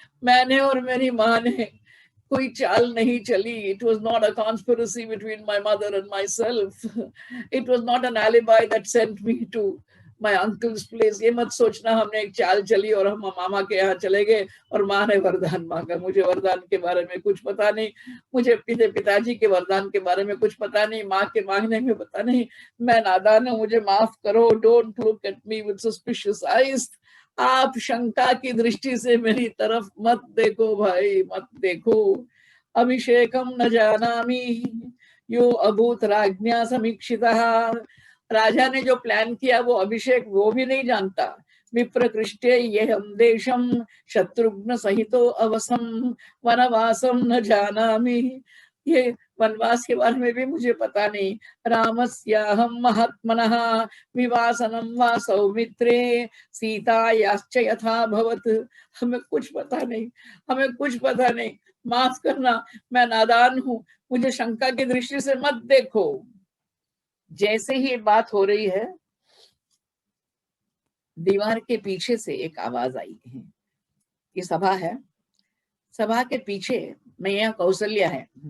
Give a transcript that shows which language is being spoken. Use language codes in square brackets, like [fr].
[hi] मैंने और मेरी माँ ने कोई चाल नहीं चली। [en] It was not a conspiracy between my mother and myself. It was not an alibi that sent me to my uncle's place. [hi] ये मत सोचना हमने एक चाल चली और हम मामा के यहाँ चले गए और माँ ने वरदान मांगा। मुझे वरदान के बारे में कुछ पता नहीं, मुझे पिताजी के वरदान के बारे में कुछ पता नहीं, माँ के मांगने में पता नहीं। मैं नादान हूँ, मुझे माफ करो। [en] Don't look at me with suspicious eyes. [hi] आप शंका की दृष्टि से मेरी तरफ मत देखो भाई, मत देखो। [sa] अभिषेकम न जानामि यो अभूत राज्ञा समीक्षितः। [hi] राजा ने जो प्लान किया वो अभिषेक वो भी नहीं जानता। [sa] विप्रकृष्टे ये हम देशम शत्रुघ्न सहितो अवसम वनवासम न जानामि। [hi] ये वनवास के बारे में भी मुझे पता नहीं। [sa] रामस्याहं महात्मनः विवासनं वा सौमित्रे सीतायाश्च यथा भवत्। [hi] हमें कुछ पता नहीं। माफ करना, मैं नादान हूँ, मुझे शंका की दृष्टि से मत देखो। जैसे ही ये बात हो रही है, दीवार के पीछे से एक आवाज आई है। ये सभा है, सभा के पीछे मैया कौशल्या है।